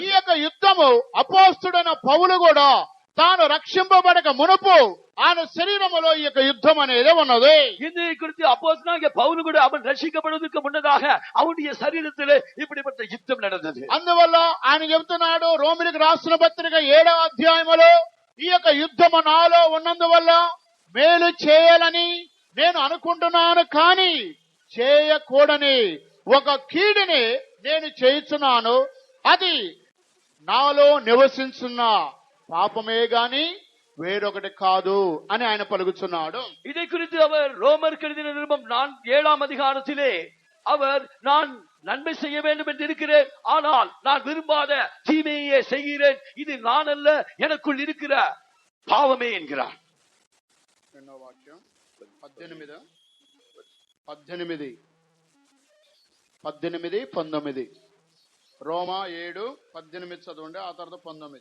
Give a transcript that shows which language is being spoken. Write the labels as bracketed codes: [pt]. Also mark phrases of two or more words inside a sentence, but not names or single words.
[te] ఈ యొక్క యుద్ధము అపోస్తుడైన పౌలు కూడా తాను రక్షింపబడక మునుపు ఆయన శరీరములో ఈ యొక్క యుద్ధం అనేది ఉన్నది. [ta] இதை குறித்து அப்போஸ்தலனாகிய பவுல் கூட அவன் ரட்சிக்கப்படுவதற்கு முன்னதாக அவனுடைய சரீரத்திலே இப்படிப்பட்ட யுத்தம் நடந்தது. [te] అందువల్ల ఆయన చెబుతున్నాడు రోమిలికి రాసిన పత్రిక 7వ అధ్యాయములో ఈ యొక్క యుద్ధము నాలో ఉన్నందువల్ల మేలు చేయాలని నేను అనుకుంటున్నాను, కానీ చేయకూడని ఒక కీడుని నేను చేయుచున్నాను, అది నాలో నివసించున్న పాపమే గాని వేరొకటి కాదు అని ఆయన పలుకుతున్నాడు. [ta] இதை குறித்து அவர் ரோமருக்கு எழுதின நிருபம் 7ஆம் அதிகாரத்திலே அவர் நான் நன்மை செய்ய வேண்டும் என்று இருக்கிறேன், ஆனால் நான் விரும்பாத தீமையே செய்கிறேன், இது நான் அல்ல எனக்குள் இருக்கிற பாவமே என்கிறார். [te] 18-19 రోమా 7:18 చదవండి, ఆ తర్వాత 19.